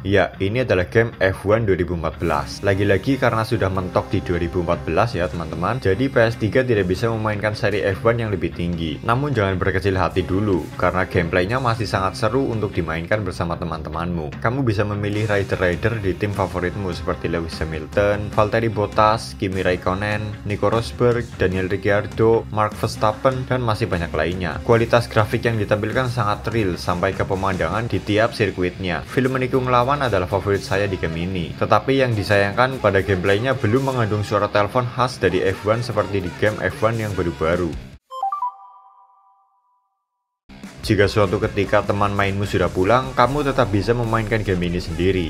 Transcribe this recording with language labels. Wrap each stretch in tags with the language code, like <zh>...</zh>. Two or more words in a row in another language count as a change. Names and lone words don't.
<id>Ya, ini adalah game F1 2014. Lagi-lagi karena sudah mentok di 2014 ya teman-teman, jadi PS3 tidak bisa memainkan seri F1 yang lebih tinggi. Namun jangan berkecil hati dulu, karena gameplaynya masih sangat seru untuk dimainkan bersama teman-temanmu. Kamu bisa memilih rider-rider di tim favoritmu seperti Lewis Hamilton, Valtteri Bottas, Kimi Raikkonen, Nico Rosberg, Daniel Ricciardo, Max Verstappen, dan masih banyak lainnya. Kualitas grafik yang ditampilkan sangat real sampai ke pemandangan di tiap sirkuitnya. Film menikung lawan adalah favorit saya di game ini. Tetapi yang disayangkan pada gameplaynya belum mengandung suara telepon khas dari F1 seperti di game F1 yang baru-baru. Jika suatu ketika teman mainmu sudah pulang, kamu tetap bisa memainkan game ini sendiri.</id>